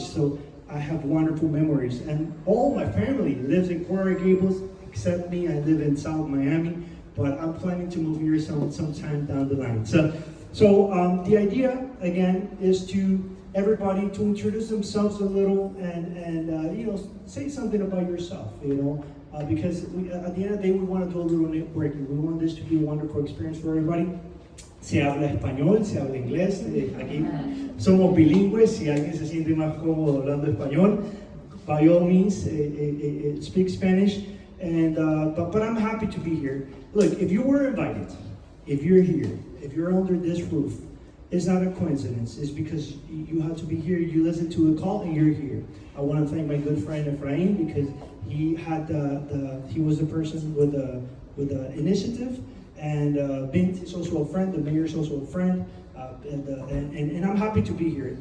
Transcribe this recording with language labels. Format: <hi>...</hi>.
<en>So I have wonderful memories. And all my family lives in Coral Gables, except me. I live in South Miami, but I'm planning to move here sometime down the line. So the idea, again, is to everybody to introduce themselves a little and say something about yourself, because at the end of the day, we want to do a little networking. We want this to be a wonderful experience for everybody.</en> <es>Se habla español, se habla inglés. Aquí somos bilingües. Si alguien se siente más cómodo hablando español,</es> <en>by all means, speak Spanish. And but I'm happy to be here. Look, if you were invited, if you're here, if you're under this roof, it's not a coincidence. It's because you have to be here. You listen to a call and you're here. I want to thank my good friend Ephraim because he had he was the person with the initiative, and Bint is also a friend. The mayor is also a friend, and I'm happy to be here.</en>